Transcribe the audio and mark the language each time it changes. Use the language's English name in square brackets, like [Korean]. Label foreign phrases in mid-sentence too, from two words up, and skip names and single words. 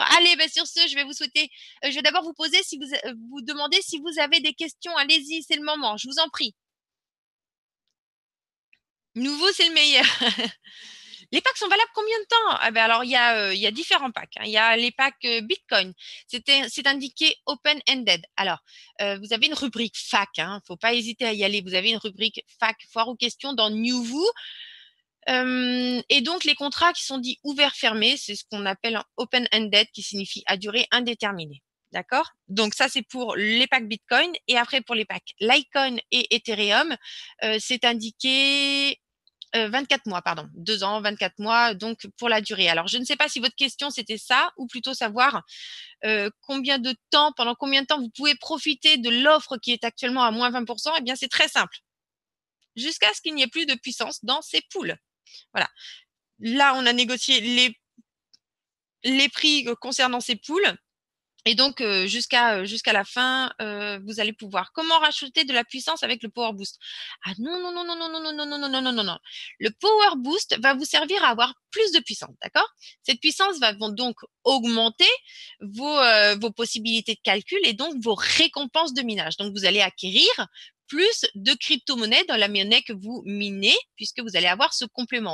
[French] Allez, ben sur ce, je vais vous souhaiter, je vais d'abord vous poser, vous demander si vous avez des questions. Allez-y, c'est le moment, je vous en prie. Nouveau, c'est le meilleur. Les packs sont valables combien de temps? Ah ben alors, il y a différents packs, hein. Il y a les packs Bitcoin. C'est indiqué open-ended. Alors, vous avez une rubrique fac, hein. Faut pas hésiter à y aller. Vous avez une rubrique fac, foire aux questions dans New Vous. Et donc, les contrats qui sont dits ouverts-fermés, c'est ce qu'on appelle un open-ended, qui signifie à durée indéterminée. D'accord? Donc, ça, c'est pour les packs Bitcoin. Et après, pour les packs Litecoin et Ethereum, c'est indiqué 24 mois, pardon. 2 ans, 24 mois, donc pour la durée. Alors, je ne sais pas si votre question, c'était ça, ou plutôt savoir pendant combien de temps vous pouvez profiter de l'offre qui est actuellement à moins 20%. Eh bien, c'est très simple. Jusqu'à ce qu'il n'y ait plus de puissance dans ces poules. Voilà. Là, on a négocié les prix concernant ces poules. Et donc, jusqu'à la fin, vous allez pouvoir. Comment rajouter de la puissance avec le Power Boost? Ah non, non, non, non, non, non, non, non, non, non, non, non, non, non. Le Power Boost va vous servir à avoir plus de puissance, d'accord? Cette puissance va donc augmenter vos possibilités de calcul et donc vos récompenses de minage. Donc, vous allez acquérir plus de crypto-monnaies dans la monnaie que vous minez, puisque vous allez avoir ce complément.